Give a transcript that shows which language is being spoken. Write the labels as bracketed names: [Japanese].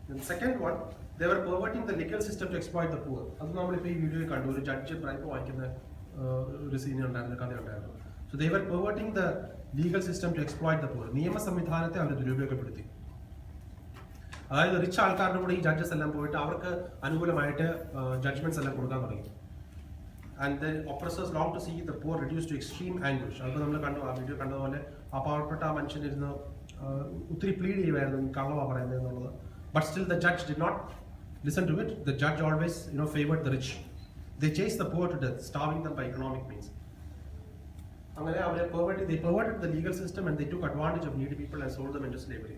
[English] Second one, they were perverting the legal system to exploit the poor. [Malayalam] അത് നമ്മളിപ്പോൾ ഈ വീഡിയോയിൽ കണ്ടു. ഒരു ജഡ്ജ് ബ്രൈബ് വാങ്ങിക്കുന്ന ഒരു സീൻ ഉണ്ടായിരുന്നു, കഥ ഉണ്ടായിരുന്നു. [English] So they were perverting the legal system to exploit the poor. [Malayalam] നിയമ സംവിധാനത്തെ അവർ ദുരുപയോഗപ്പെടുത്തി. അതായത് റിച്ച് ആൾക്കാരുടെ കൂടെ ഈ ജഡ്ജസ് എല്ലാം പോയിട്ട് അവർക്ക് അനുകൂലമായിട്ട് ജഡ്ജ്മെന്റ്സ് എല്ലാം കൊടുക്കാൻ തുടങ്ങി. [English] And the oppressors long to see the poor reduced to extreme anguish. [Malayalam] അപ്പോൾ നമ്മൾ കണ്ടു, ആ വീഡിയോ കണ്ടതുപോലെ ആ പാവപ്പെട്ട ആ മനുഷ്യനിരുന്ന് ഒത്തിരി പ്ലീഡ് ചെയ്യുമായിരുന്നു, കള്ളവാ പറയുന്നത് എന്നുള്ളത്. [English] But still the judge did not listen to it. The judge always favored the rich. They chased the poor to death, starving them by economic means. [Malayalam] അങ്ങനെ അവരെ [English] they perverted the legal system and they took advantage of needy people and sold them into slavery.